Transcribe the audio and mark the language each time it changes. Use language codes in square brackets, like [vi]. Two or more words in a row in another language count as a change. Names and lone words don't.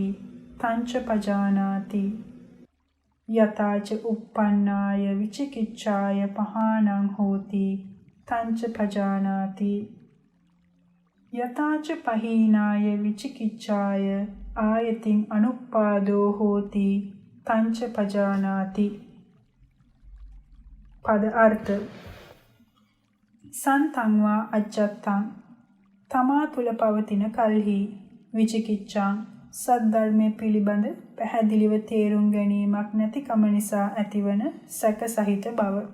[pi] තංච පජානාති යතාච uppannāය විචිකිච්ඡාය පහානං හෝති. තංච පජානාති යතාච පහීනාය විචිකිච්ඡාය ආයතින් අනුප්පාදෝ හෝති. තංච පජානාති. [si] පද අර්ථ [pi] සන්තං වා අජ්ජත්තං [si] තමා තුල පවතින කල්හි විචිකිච්ඡාං සද්ධර්මයේ පිළිබඳ පැහැදිලිව තේරුම් ගැනීමක් නැතිකම නිසා ඇතිවන සැක සහිත බව.